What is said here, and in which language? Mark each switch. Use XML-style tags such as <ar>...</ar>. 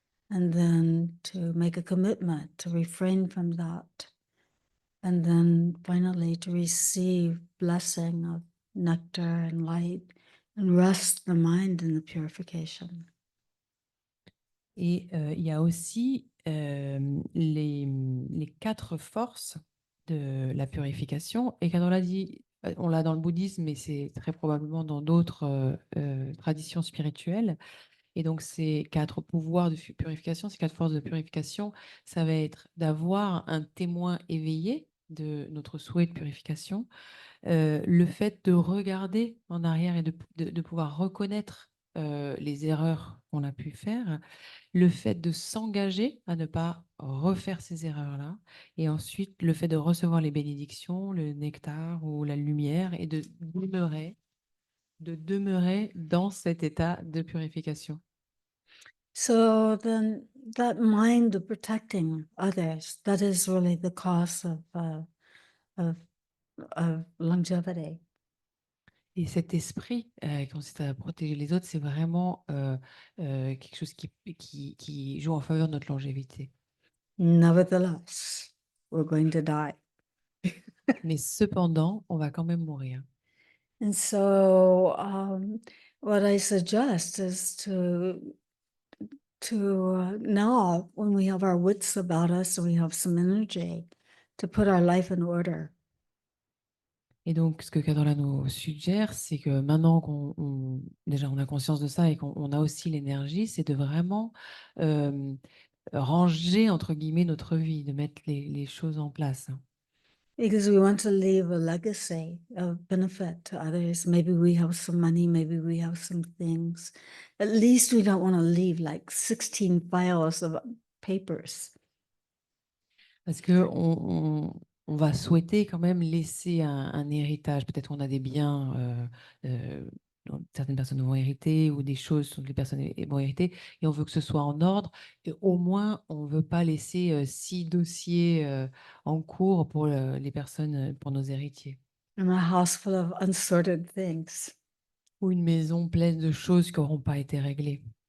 <en>and then to make a commitment to refrain from that, and then finally to receive blessing of nectar and light and rest the mind in the purification.</en> <fr>Et il y a aussi les 4 forces de la purification. Et quand on l'a dit, on l'a dans le bouddhisme, mais c'est très probablement dans d'autres traditions spirituelles. Et donc, ces 4 pouvoirs de purification, ces 4 forces de purification, ça va être d'avoir un témoin éveillé de notre souhait de purification, le fait de regarder en arrière et de pouvoir reconnaître les erreurs qu'on a pu faire, le fait de s'engager à ne pas refaire ces erreurs-là, et ensuite le fait de recevoir les bénédictions, le nectar ou la lumière, et de demeurer dans cet état de purification.</fr> <en>So then that mind of protecting others, that is really the cause of, of longevity.</en> <fr>Et cet esprit qui consiste à protéger les autres, c'est vraiment quelque chose qui joue en faveur de notre longévité.</fr> <en>Nevertheless, we're going to die.</en> <fr>Mais cependant, on va quand même mourir.</fr> <en>And so what I suggest is to now when we have our wits about us and we have some energy to put our life in order.</en> <fr>Et donc, ce que Kadola nous suggère, c'est que maintenant déjà on a conscience de ça et qu'on a aussi l'énergie, c'est de vraiment ranger, entre guillemets, notre vie, de mettre les choses en place.</fr> <en>Because we want to leave a legacy of benefit to others. Maybe we have some money, maybe we have some things. At least we don't want to leave like 16 files of papers.</en> <fr>Parce que on va souhaiter quand même laisser un héritage. Peut-être qu'on a des biens dont certaines personnes vont hériter ou des choses dont les personnes vont hériter et on veut que ce soit en ordre. Et au moins, on ne veut pas laisser 6 dossiers en cours pour les personnes, pour nos héritiers.</fr> <en>And a house full of unsorted things.</en> <fr>Ou une maison pleine de choses qui n'auront pas été réglées.</fr>